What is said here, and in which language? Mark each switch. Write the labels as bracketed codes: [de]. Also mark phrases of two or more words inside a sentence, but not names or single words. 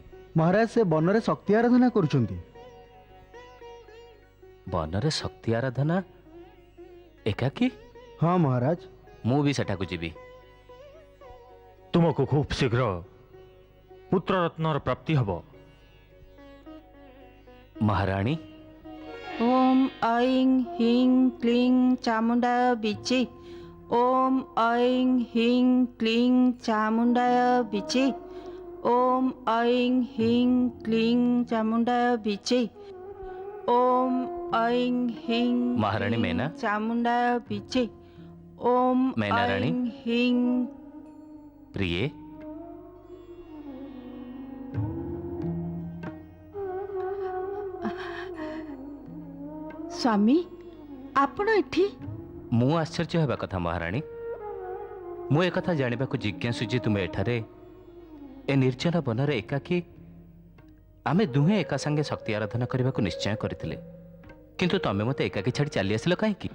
[or] ମହାରାଜ ସେ ବନ ରେ ଶକ୍ତି ଆରାଧନା କରୁଛନ୍ତି। ବନ ରେ ଶକ୍ତି ଆରାଧନା ଏକାକୀ? ହଁ ମହାରାଜ। ମୁଁ ଭି ସେଠାକୁ ଯିବି। ତୁମକୁ ଖୁବ୍ ଶୀଘ୍ର ପୁତ୍ରରତ୍ନର ପ୍ରାପ୍ତି ହେବ। महाराणी। [sa] ओम ऐं ह्रीं क्लीं चामुंडाय विचे। ओम ऐं ह्रीं क्लीं चामुंडाय विचे। ओम ऐं ह्रीं क्लीं चामुंडाय विचे। ओम ऐं ह्रीं [or] महाराणी मैना। [sa] चामुंडाय विचे। ओम [or] मैना रानी। [sa] ऐं ह्रीं। [or] प्रिय ସ୍ୱାମୀ ଆପଣ ଏଠି? ମୁଁ ଆଶ୍ଚର୍ଯ୍ୟ ହେବା କଥା ମହାରାଣୀ। ମୁଁ ଏ କଥା ଜାଣିବାକୁ ଜିଜ୍ଞାସୁ ଯେ ତୁମେ ଏଠାରେ ଏ ନିର୍ଜନ ବନରେ ଏକାକୀ ଆମେ ଦୁହେଁ ଏକା ସଙ୍ଗେ ଶକ୍ତି ଆରାଧନା କରିବାକୁ ନିଶ୍ଚୟ କରିଥିଲେ, କିନ୍ତୁ ତୁମେ ମତେ ଏକାକୀ ଛାଡ଼ି ଚାଲି ଆସିଲ କାହିଁକି?